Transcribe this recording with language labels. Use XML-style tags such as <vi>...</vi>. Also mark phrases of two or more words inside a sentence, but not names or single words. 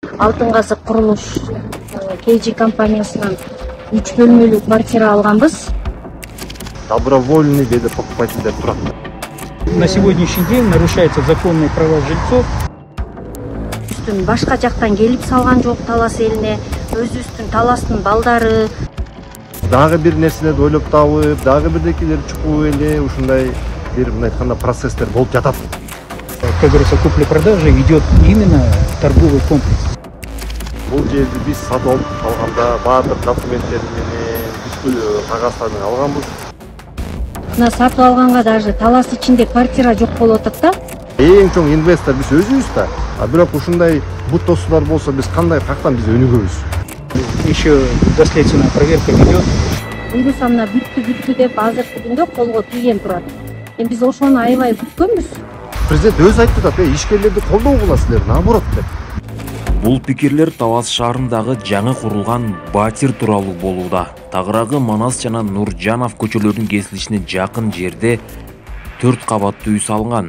<ky>Алтын казык курулуш KG компаниясынан 3 бөлмөлүү квартира алганбыз. Добровольный деди покупательдер турат.</ky> <ru>На сегодняшний день нарушаются законные права жильцов.</ru> <ky>Башка жактан келип салган жок талас элине, өзүбүздүн таластын балдары. Дагы бир нерселерди ойлоп табып, дагы бирдекилер чукуп эле ушундай бир мындай айтканда процесстер болуп жатат.</ky> <ru>Как говорится, купли-продажа идет именно в торговый комплекс.</ru> <ky>Бул жерди биз сатып алганда баардык документтер менен бүткүл кагаздарды алганбыз. Мына сатып алганга даже талас ичинде квартира жок болуп атат да. Эң чоң инвестор биз өзүбүз да. А бирок ушундай буттосулар болсо биз кандай кактан биз өнүгөбүз?</ky> <ru>Еще доследственная проверка ведет.</ru> <ky>Буюрса мына бүттү деп азыркы күндө колго тийген турат. Эми биз ошону аябай күткөнбүз. Президент өзү айтып атат, ишкерлерди колдоо кыласыздар, наоборот деп. Бул пикирлер Талас шаарындагы жаңы курулган Батир тууралуу болууда. Тагыраагы Манас жана Нуржанов көчөлөрүнүн кесилишине жакын жерде 4 кабаттуу үй салынган.</ky>